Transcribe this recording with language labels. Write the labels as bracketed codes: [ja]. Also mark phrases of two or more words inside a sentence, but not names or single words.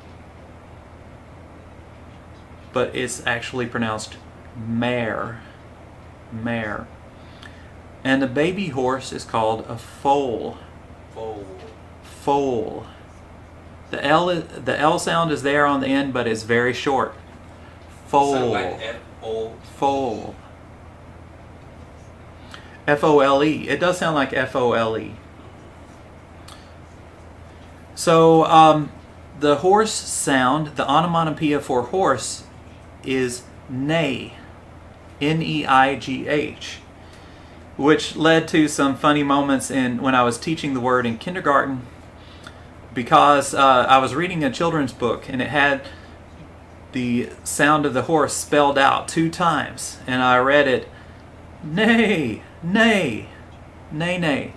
[en] But it's actually pronounced mare. Mare. And the baby horse is called a foal. Foal. Foal. The L sound is there on the end, but it's very short. Foal. Sound like F-O. Foal. F-O-L-E. It does sound like F-O-L-E. So the horse sound, the onomatopoeia for horse is neigh. N-E-I-G-H. Which led to some funny moments when I was teaching the word in kindergarten, because I was reading a children's book and it had the sound of the horse spelled out 2 times, and I read it neigh, neigh, neigh, neigh.